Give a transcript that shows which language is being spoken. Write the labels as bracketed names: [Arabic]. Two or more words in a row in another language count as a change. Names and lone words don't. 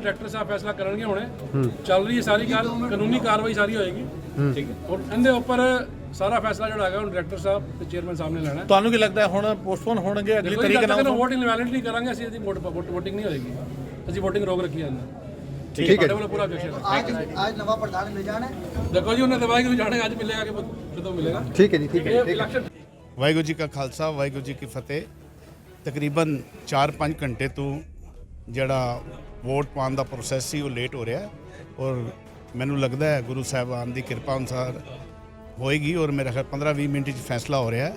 [Punjabi] ਡਾਇਰੈਕਟਰ ਸਾਹਿਬ ਫੈਸਲਾ ਕਰਨਗੇ, ਹੁਣੇ ਚੱਲ ਰਹੀ ਹੈ ਸਾਰੀ ਗੱਲ, ਕਾਨੂੰਨੀ ਕਾਰਵਾਈ ਸਾਰੀ ਹੋਏਗੀ। ਠੀਕ ਹੈ, ਔਰ ਇਹਦੇ ਉੱਪਰ ਸਾਰਾ ਫੈਸਲਾ ਜਿਹੜਾ ਹੈਗਾ ਹੁਣ ਡਾਇਰੈਕਟਰ ਸਾਹਿਬ ਤੇ ਚੇਅਰਮੈਨ ਸਾਹਿਬ ਨੇ ਲੈਣਾ। ਤੁਹਾਨੂੰ ਕੀ ਲੱਗਦਾ ਹੁਣ ਪੋਸਟਪੋਨ ਹੋਣਗੇ ਅਗਲੀ ਤਰੀਕ ਨਾਲ? ਵੋਟ ਇਨਵੈਲਿਡ ਨਹੀਂ ਕਰਾਂਗੇ ਅਸੀਂ, ਇਹਦੀ ਵੋਟਿੰਗ ਨਹੀਂ ਹੋਏਗੀ, ਅਸੀਂ ਵੋਟਿੰਗ ਰੋਕ ਰੱਖੀ ਹੈ। ਠੀਕ ਹੈ, ਤੁਹਾਡੇ ਵੱਲੋਂ ਪੂਰਾ objection ਹੈ। [Hindi] आज नवा प्रधान ले जाना है। [Punjabi] ਦੇਖੋ ਜੀ ਉਹਨੇ ਦਵਾਈ ਨੂੰ ਜਾਣੇ ਅੱਜ ਮਿਲੇਗਾ ਕਿ ਕਦੋਂ ਮਿਲੇਗਾ। ਠੀਕ ਹੈ ਜੀ, ਠੀਕ ਹੈ। ਇਲੈਕਸ਼ਨ ਵਾਹਿਗੁਰੂ ਜੀ ਕਾ ਖਾਲਸਾ, ਵਾਹਿਗੁਰੂ ਜੀ ਕੀ ਫਤਿਹ। ਤਕਰੀਬਨ 4-5 ਘੰਟੇ ਤੋਂ ਜਿਹੜਾ ਵੋਟ ਪਾਉਣ ਦਾ ਪ੍ਰੋਸੈਸ ਸੀ ਉਹ ਲੇਟ ਹੋ ਰਿਹਾ, ਔਰ ਮੈਨੂੰ ਲੱਗਦਾ ਹੈ ਗੁਰੂ ਸਾਹਿਬਾਨ ਦੀ ਕਿਰਪਾ ਅਨੁਸਾਰ ਹੋਏਗੀ, ਔਰ ਮੇਰਾ ਖਿਆਲ 15-20 ਮਿੰਟ 'ਚ ਫੈਸਲਾ ਹੋ ਰਿਹਾ।